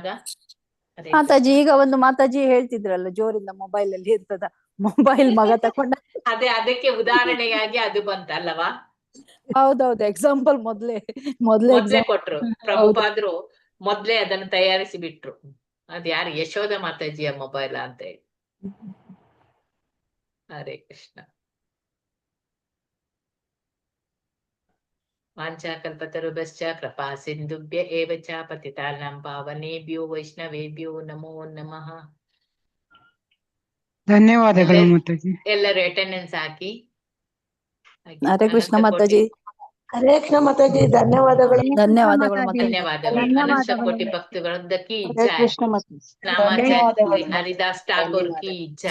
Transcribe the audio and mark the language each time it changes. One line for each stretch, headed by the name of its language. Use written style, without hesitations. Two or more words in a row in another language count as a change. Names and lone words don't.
Kannada: ಮಾತಾಜಿ ಈಗ ಒಂದು ಮಾತಾಜಿ ಹೇಳ್ತಿದ್ರಲ್ಲ, ಜೋರಿಂದ ಮೊಬೈಲ್ ಅಲ್ಲಿ ಇರ್ತದ, ಮೊಬೈಲ್ ಮಗ ತಕೊಂಡ. ಅದಕ್ಕೆ ಉದಾಹರಣೆಯಾಗಿ ಅದು ಬಂತಲ್ಲವಾ? ಹೌದೌದು, ಎಕ್ಸಾಂಪಲ್ ಮೊದ್ಲೇ ಕೊಟ್ರು. ಪ್ರಭುಪಾದ್ರು ಮೊದ್ಲೇ ಅದನ್ನು ತಯಾರಿಸಿ ಬಿಟ್ರು. ಅದ್ ಯಾರು? ಯಶೋಧ ಮಾತಾಜಿಯ ಮೊಬೈಲ್ ಅಂತ ಹೇಳಿ. ಹರೇ ಕೃಷ್ಣ.
Sanskrit: ವಾಂಛಾಕಲ್ಪತರುಭ್ಯಶ್ಚ ಕೃಪಾ ಸಿಂಧುಭ್ಯ ಏವ ಚ ಪತಿತಾನಾಂ ಪಾವನೇಭ್ಯೋ ವೈಷ್ಣವೇಭ್ಯೋ ನಮೋ ನಮಃ.
Kannada: ಧನ್ಯವಾದಗಳು ಮಾತಾಜಿ. ಎಲ್ಲರೂ ಅಟೆಂಡೆನ್ಸ್ ಹಾಕಿ. ಹರೇ ಕೃಷ್ಣ ಮಾತಾಜಿ. ಹರೇ ಕೃಷ್ಣ ಮಾತಾಜಿ, ಧನ್ಯವಾದಗಳು. ಧನ್ಯವಾದಗಳು
Hindi: ಧನ್ಯವಾದಗಳು. अनंत कोटि भक्तवृंद की
Kannada: ಹರೇ ಜೈ. ಕೃಷ್ಣ ಮಾತಾಜಿ.
Hindi: नामाचार्य हरिदास ठाकुर की जय.